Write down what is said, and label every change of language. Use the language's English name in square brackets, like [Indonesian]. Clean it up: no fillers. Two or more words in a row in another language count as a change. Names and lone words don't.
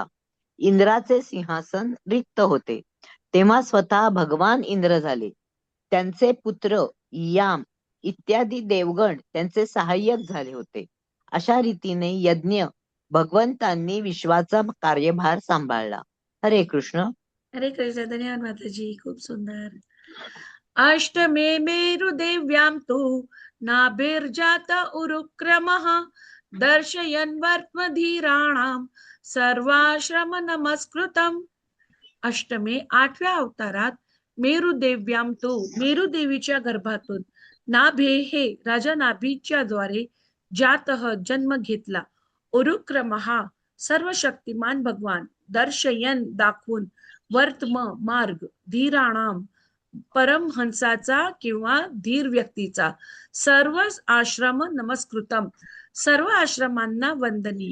[Marathi] इंद्राचे सिंहासन रिक्त होते. तेव्हा स्वतः भगवान इंद्र झाले. त्यांचे पुत्र याम इत्यादी देवगण त्यांचे सहाय्यक झाले होते. अशा रीतीने यज्ञ भगवंतांनी विश्वाचा कार्यभार सांभाळला. हरे कृष्ण. हरे कृष्ण. धन्यवाद माताजी. खूप सुंदर. [Sanskrit] अष्टमे मेरुदेव्यां तु नाभिर्जात उरुक्रमः दर्शयन् वर्त्मधीराणां सर्वाश्रम नमस्कृतम. [Marathi] अष्टमे 8व्या अवतारात [Sanskrit] मेरुदेव्यां तु [Marathi] मेरुदेवीच्या गर्भातून नाभे हे राजा नाभीच्या द्वारे जातः जन्म घेतला. उरुक्रमः सर्व शक्तिमान भगवान, दर्शयन दाखवून, वर्तम मार्ग, धीराणाम परमहंसाचा किंवा धीर व्यक्तीचा, [Sanskrit] सर्व आश्रम नमस्कृतम [Marathi] सर्व आश्रमांना वंदनीय.